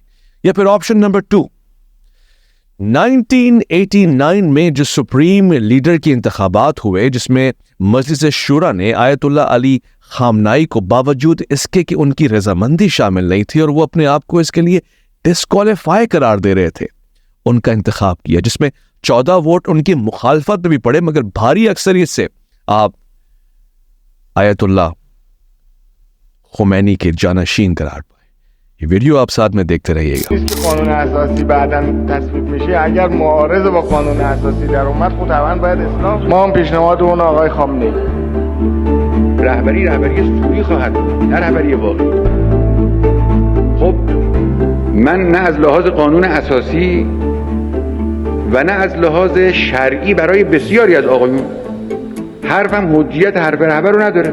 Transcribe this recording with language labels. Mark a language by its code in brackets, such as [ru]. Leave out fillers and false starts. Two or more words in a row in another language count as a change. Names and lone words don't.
[ur] یا پھر آپشن نمبر 2، 1989 میں جو سپریم لیڈر کے انتخابات ہوئے جس میں مجلس شورا نے آیت اللہ علی خامنائی کو باوجود اس کے کہ ان کی رضامندی شامل نہیں تھی اور وہ اپنے آپ کو اس کے لیے ڈسکوالیفائی قرار دے رہے تھے، ان کا انتخاب کیا، جس میں 14 ووٹ ان کی مخالفت میں بھی پڑے، مگر بھاری اکثریت سے آپ آیت اللہ خمینی کے جانشین قرار پائے۔ یہ ویڈیو آپ ساتھ میں دیکھتے رہیے گا۔ [fa] قانون اساسی بعداً تصویب میشه اگر معارض با قانون اساسی در اومد خب طبعا باید اسلام. ما هم پیشنهاد اون آقای خامنه‌ای رهبری سوری خواهد بود، نه رهبری واقعی. خب من نه از لحاظ قانون اساسی و نه از لحاظ شرعی برای بسیاری از آقایون حرفم حجیت حرف رهبر رو نداره.